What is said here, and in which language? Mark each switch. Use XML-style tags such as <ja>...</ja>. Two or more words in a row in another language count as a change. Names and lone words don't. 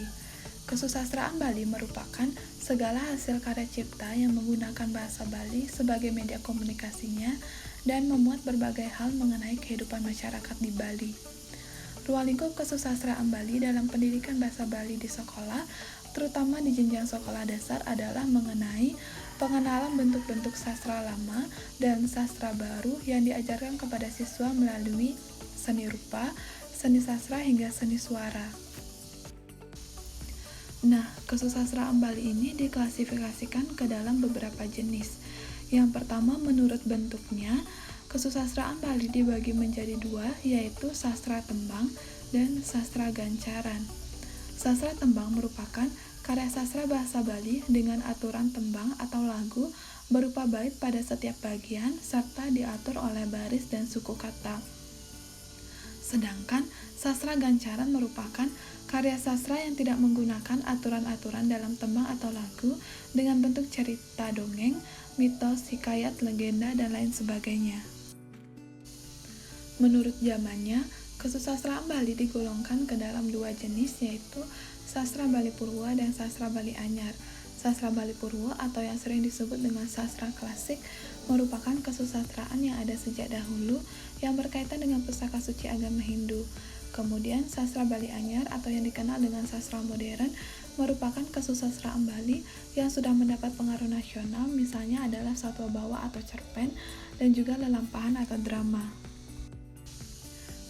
<id>Kesusastraan Bali merupakan segala hasil karya cipta yang menggunakan bahasa Bali sebagai media komunikasinya dan memuat berbagai hal mengenai kehidupan masyarakat di Bali. Ruang lingkup kesusastraan Bali dalam pendidikan bahasa Bali di sekolah, terutama di jenjang sekolah dasar, adalah mengenai pengenalan bentuk-bentuk sastra lama dan sastra baru yang diajarkan kepada siswa melalui seni rupa, seni sastra, hingga seni suara. Nah, kesusastraan Bali ini diklasifikasikan ke dalam beberapa jenis. Yang pertama, menurut bentuknya, kesusastraan Bali dibagi menjadi dua, yaitu sastra tembang dan sastra gancaran. Sastra tembang merupakan karya sastra bahasa Bali dengan aturan tembang atau lagu berupa bait pada setiap bagian serta diatur oleh baris dan suku kata. Sedangkan sastra gancaran merupakan karya sastra yang tidak menggunakan aturan-aturan dalam tembang atau lagu dengan bentuk cerita dongeng, mitos, hikayat, legenda, dan lain sebagainya. Menurut zamannya, kesusastraan Bali digolongkan ke dalam dua jenis, yaitu sastra Bali Purwa dan sastra Bali Anyar. Sastra Bali Purwa atau yang sering disebut dengan sastra klasik merupakan kesusastraan yang ada sejak dahulu yang berkaitan dengan pusaka suci agama Hindu. Kemudian sastra Bali Anyar atau yang dikenal dengan sastra modern merupakan kesusastraan Bali yang sudah mendapat pengaruh nasional, misalnya adalah satwa bawa atau cerpen dan juga lelampahan atau drama.</id>